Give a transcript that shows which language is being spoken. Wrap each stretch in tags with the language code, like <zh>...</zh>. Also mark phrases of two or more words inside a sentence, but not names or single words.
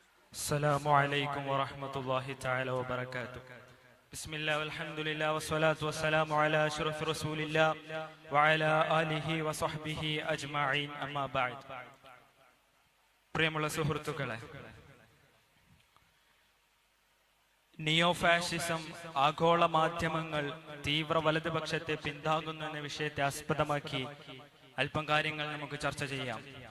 <ar>السلام عليكم ورحمة الله تعالى وبركاته. بسم الله والحمد لله والصلاة والسلام على أشرف رسول الله وعلى آله وصحبه أجمعين أما بعد.</ar> <ml>പ്രിയമുള്ള സുഹൃത്തുക്കളെ,</ml> <en>neo fascism,</en> <ml>ആഗോള മാധ്യമങ്ങൾ തീവ്ര വലതുപക്ഷത്തെ പിന്താങ്ങുന്നു എന്ന വിഷയത്തെ ആസ്പദമാക്കി അല്പം കാര്യങ്ങൾ നമുക്ക് ചർച്ച ചെയ്യാം.</ml>